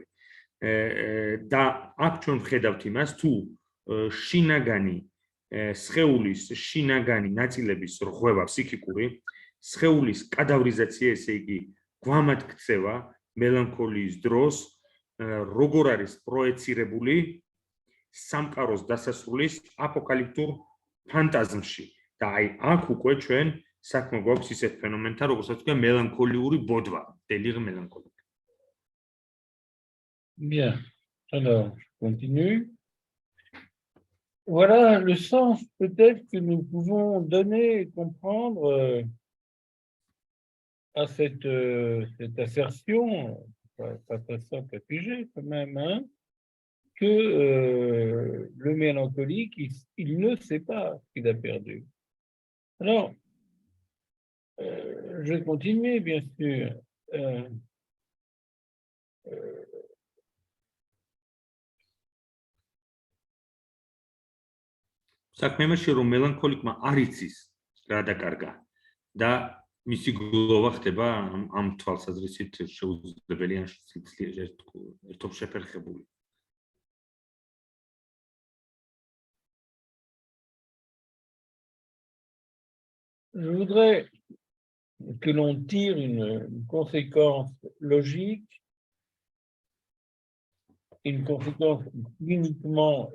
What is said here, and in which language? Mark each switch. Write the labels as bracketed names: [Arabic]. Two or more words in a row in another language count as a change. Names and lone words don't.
[Georgian] და აქ ჩვენ ვხედავთ იმას, თუ შინაგანი სხეულის შინაგანი ნაწილების რღვევა ფსიქიკური, სხეულის კადავრიზაცია, ესე იგი გვამად ქცევა მელანქოლიის დროს, როგორ არის პროეცირებული სამყაროს დასასრულის აპოკალიფტურ ფანტაზმში. და აი აქ უკვე ჩვენ საქმე გვაქვს ისეთ ფენომენთან, როგორსაც ქვია მელანქოლიური ბოდვა, [French] délire mélancolique. Bien, alors, je continue. Voilà le sens peut-être que nous pouvons donner et comprendre à cette assertion, pas très simple à piger quand même, hein, que le mélancolique, il ne sait pas ce qu'il a perdu. Alors, je vais continuer, bien sûr. [Georgian] საქმე იმაში, რომ მელანქოლიკმა არ იცის რა დაკარგა და მისი გლოვა ხდება ამ თვალსაზრისით შეუძლებელი ან ერთობ შეფერხებული. [French] Je voudrais que l'on tire une conséquence logique, une conséquence uniquement